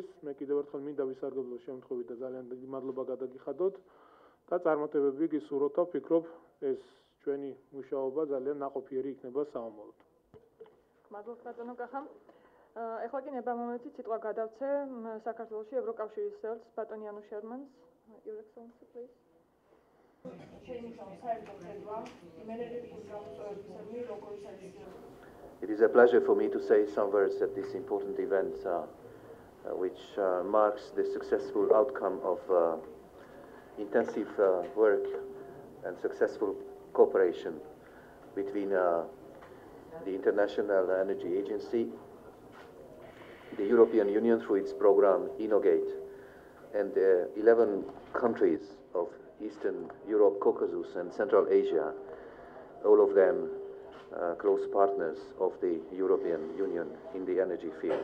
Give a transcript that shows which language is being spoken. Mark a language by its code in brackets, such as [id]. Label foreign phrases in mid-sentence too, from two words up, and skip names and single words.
[ka] მე კიდევ ერთხელ მინდა ვისარგებლო შემთხვევით და ძალიან დიდი მადლობა გადაგიხადოთ და წარმატებები გისურვოთ და ვფიქრობ, ეს ჩვენი მუშაობა ძალიან ნაყოფიერი იქნება საომაროდ. მადლობთ ბატონო კახა. ეხლა კი ნება მომენტი სიტყვა გადავცე საქართველოში ევროკავშირის წევრს ბატონ იანუს შერმანს. [en] Your Excellency, please. It is a pleasure for me to say some words at this important event, which marks the successful outcome of intensive work and successful cooperation between the International Energy Agency, the European Union through its program INOGATE, and 11 countries of Eastern Europe, Caucasus and Central Asia, all of them close partners of the European Union in the energy field.